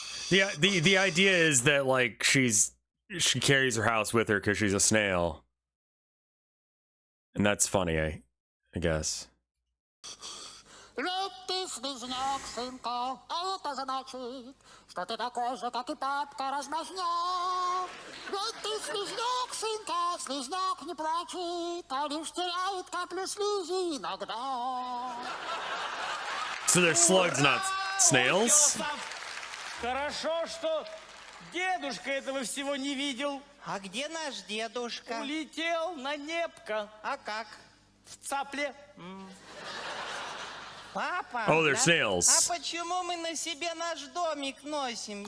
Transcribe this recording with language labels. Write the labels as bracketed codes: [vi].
[en] The idea is that like she carries her house with her because she's a snail, and that's funny, I guess. [ru] Ведь ты слизнёк, сынка, а это значит, что ты такой же, как и папка, размазняк. Ведь ты слизнёк, сынка, слизнёк не плачет, а лишь теряет каплю слизи иногда. [en] So they're slugs, not snails? [ru] Хорошо, что дедушка этого всего не видел. А где наш дедушка? Улетел на небко. А как? В цапле. Папа, [en] Oh, they're [ru] да? [en] snails. [ru] А почему мы на себе наш домик носим?